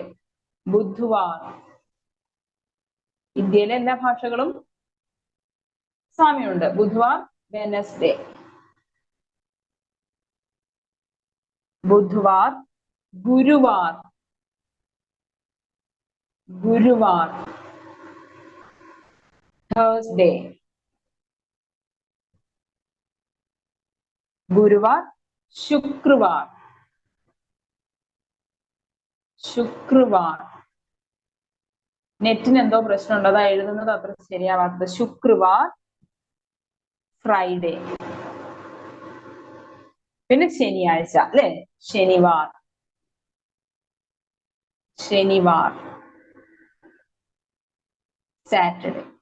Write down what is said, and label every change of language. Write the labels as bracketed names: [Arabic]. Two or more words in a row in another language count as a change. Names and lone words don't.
[Malayalam] ബുധവാർ. ഇന്ത്യയിലെ എല്ലാ ഭാഷകളും സാമ്യമുണ്ട്. [Hindi] ബുധവാർ, വെനസ്ഡേ. बुधवार, गुरुवार, गुरुवार. [English] തേഴ്സ്ഡേ, [Hindi] गुरुवार, शुक्रवार, शुक्रवार. [Malayalam] നെറ്റിന് എന്തോ പ്രശ്നമുണ്ട്, അതാ എഴുതുന്നത് അത്ര ശരിയാവാത്തത്. [Hindi] ശുക്രവാർ, ഫ്രൈഡേ. [Malayalam] പിന്നെ ശനിയാഴ്ച അല്ലെ, [Hindi] शनिवार, शनिवार, [Malayalam] സാറ്റർഡേ.